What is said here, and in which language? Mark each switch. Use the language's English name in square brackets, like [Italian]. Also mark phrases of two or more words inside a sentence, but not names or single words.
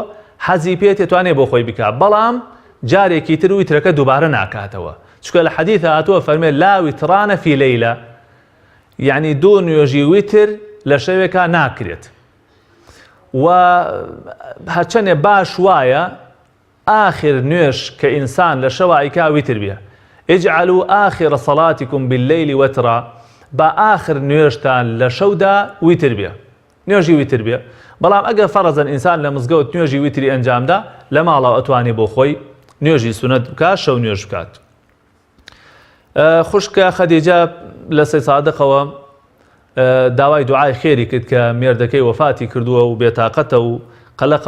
[Central Kurdish] حەزی پێت ئەتوانێت بۆ خۆی بکە بەڵام جارێکی تر ویترەکە دووبارە ناکاتەوە چکە لە حەدیثە هاتووە فەرمێت لا [Arabic] ویترانە فی لەیلە [Central Kurdish] یعنی دوو نوێژی ویتر لە شەوێکا ناکرێت و هەرچەندێ باش وایە آخر نوێش کە ئینسان لە شەوایکا ویتر بێ [Arabic] اجعلوا آخر صلاتكم بالليل وترا [Central Kurdish] با آخر نوێژتان لە شەودا ویتر بێ نوێژی ویتر بێ بەڵام ئەگەر فەرەزەن ئینسان لە مزگەوت نوێژی ویتری ئەنجامدا لە ماڵەوە ئەتوانێ بۆ خۆی نوێژی سونەت بکات شەو نوێژ بکات خوشکە خەدیجە لە سەی سادقەوە داوای دوعای خێری کرد کە مێردەکەی وەفاتی کردووە و بێتاقەتە و قەلەقە